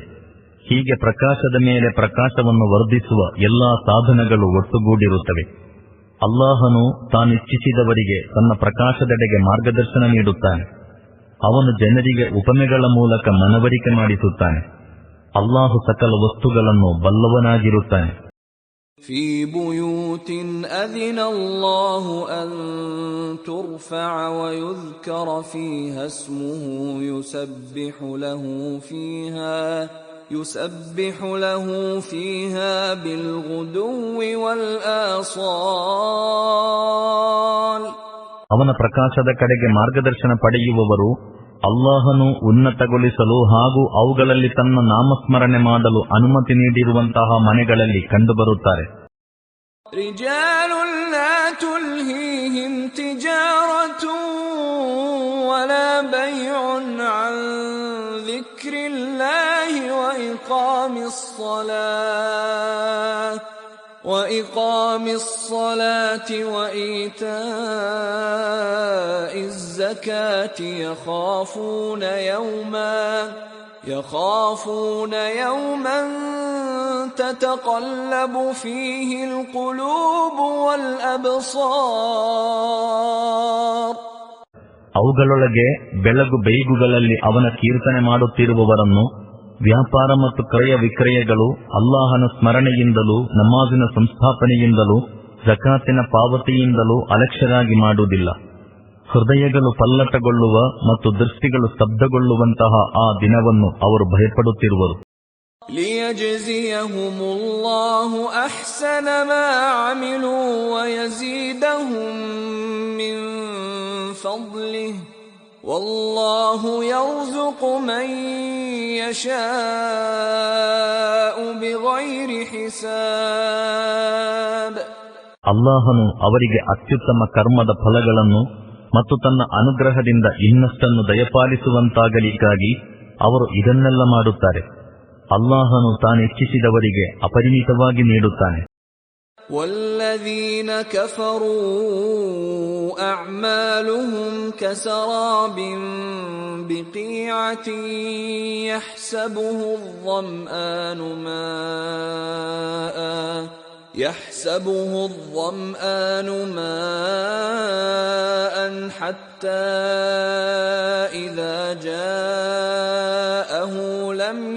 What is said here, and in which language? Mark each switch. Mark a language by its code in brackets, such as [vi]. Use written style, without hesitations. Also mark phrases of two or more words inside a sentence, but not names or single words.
[kn] ಹೀಗೆ ಪ್ರಕಾಶದ ಮೇಲೆ ಪ್ರಕಾಶವನ್ನು ವರ್ಧಿಸುವ ಎಲ್ಲಾ ಸಾಧನಗಳು ಒಟ್ಟುಗೂಡಿರುತ್ತವೆ. ಅಲ್ಲಾಹನು ತಾನಿಚ್ಛಿಸಿದವರಿಗೆ ತನ್ನ ಪ್ರಕಾಶದೆಡೆಗೆ ಮಾರ್ಗದರ್ಶನ ನೀಡುತ್ತಾನೆ. ಅವನು ಜನರಿಗೆ ಉಪಮೆಗಳ ಮೂಲಕ ಮನವರಿಕೆ ಮಾಡಿಸುತ್ತಾನೆ. ಅಲ್ಲಾಹು ಸಕಲ ವಸ್ತುಗಳನ್ನು ಬಲ್ಲವನಾಗಿರುತ್ತಾನೆ. [ar] في بيوت أذن الله أن ترفع ويذكر فيها اسمه يسبح له فيها بالغدو والآصال. [kn] ಅವನ ಪ್ರಕಾಶದ ಕಡೆಗೆ ಮಾರ್ಗದರ್ಶನ ಪಡೆಯುವವರು ಅಲ್ಲಾಹನು ಉನ್ನತಗೊಳಿಸಲು ಹಾಗೂ ಅವುಗಳಲ್ಲಿ ತನ್ನ ನಾಮಸ್ಮರಣೆ ಮಾಡಲು ಅನುಮತಿ ನೀಡಿರುವಂತಹ ಮನೆಗಳಲ್ಲಿ ಕಂಡುಬರುತ್ತಾರೆ. [ar] رجال لا تلهيهم تجارة ولا بيع عن ذكر الله وإقام الصلاة وإيتاء الزكاة يخافون يوما تتقلب فيه القلوب والأبصار. [kn] ಅವುಗಳೊಳಗೆ ಬೆಳಗು ಬೇಗುಗಳಲ್ಲಿ ಅವನ ಕೀರ್ತನೆ ಮಾಡುತ್ತಿರುವವರನ್ನು ವ್ಯಾಪಾರ ಮತ್ತು ಕ್ರಯ ವಿಕ್ರಯಗಳು ಅಲ್ಲಾಹನ ಸ್ಮರಣೆಯಿಂದಲೂ ನಮಾಜಿನ ಸಂಸ್ಥಾಪನೆಯಿಂದಲೂ ಜಕಾತಿನ ಪಾವತಿಯಿಂದಲೂ ಅಲಕ್ಷ್ಯರಾಗಿ ಮಾಡುವುದಿಲ್ಲ. ಹೃದಯಗಳು ಪಲ್ಲಟಗೊಳ್ಳುವ ಮತ್ತು ದೃಷ್ಟಿಗಳು ಸ್ತಬ್ಧಗೊಳ್ಳುವಂತಹ ಆ ದಿನವನ್ನು ಅವರು ಭಯಪಡುತ್ತಿರುವರು. [ar] لِيَجْزِيَهُمُ اللَّهُ أَحْسَنَ مَا عَمِلُوا وَيَزِيدَهُم مِّن فَضْلِهِ وَاللَّهُ يَرْزُقُ مَن يَشَاءُ بِغَيْرِ حِسَابٍ. [kn] ಅಲ್ಲಾಹನು ಅವರಿಗೆ ಅತ್ಯುತ್ತಮ ಕರ್ಮದ ಫಲಗಳನ್ನು ಮತ್ತು ತನ್ನ ಅನುಗ್ರಹದಿಂದ ಇನ್ನಷ್ಟನ್ನು ದಯಪಾಲಿಸುವಂತಾಗಲಿಕ್ಕಾಗಿ ಅವರು ಇದನ್ನೆಲ್ಲ ಮಾಡುತ್ತಾರೆ. ಅಲ್ಲಾಹನು ತಾನಿಚ್ಛಿಸಿದವರಿಗೆ ಅಪರಿಮಿತವಾಗಿ ನೀಡುತ್ತಾನೆ. [ar] والذين كفروا أعمالهم كسراب بقيعة يحسبه الظمآن ماء حتى إذا جاءه لم